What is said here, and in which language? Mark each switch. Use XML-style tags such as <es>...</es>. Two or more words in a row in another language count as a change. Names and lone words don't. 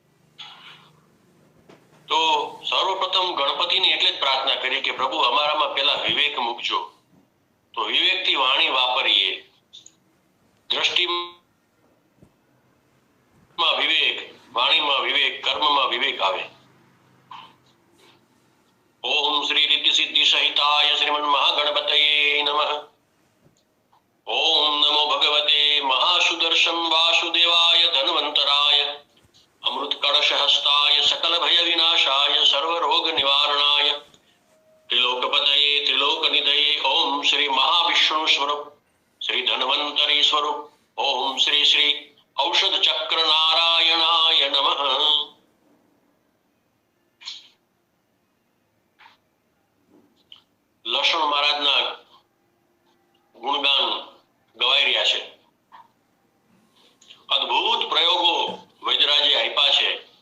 <gu>તો સર્વપ્રથમ ગણપતિની એટલે જ પ્રાર્થના કરી કે પ્રભુ અમારામાં પહેલા વિવેક મૂકજો. તો વિવેકથી વાણી વાપરીએ, દ્રષ્ટિમાં વિવેક, વાણીમાં વિવેક, કર્મમાં વિવેક આવે.</gu> <sa>ओम श्री रिद्धि सिद्धि सहिताय श्रीमन महागणपतये नमः। ओम नमो भगवते महासुदर्शन वासुदेवाय धन्वंतराय अमृत कलश हस्ताय सकल भय विनाशाय सर्व रोग निवारणाय त्रिलोकपतये त्रिलोक निधये ओम श्री महाविष्णु स्वरूप श्री धन्वंतरी स्वरूप ओम श्री श्री औषध चक्र नारायणाय नमः।</sa> <gu>લક્ષ્મણ મહારાજના ગુણગાન ગવાઈ રહ્યા છે. અદ્ભુત પ્રયોગો વૈદ્યરાજે આપ્યા છે.</gu>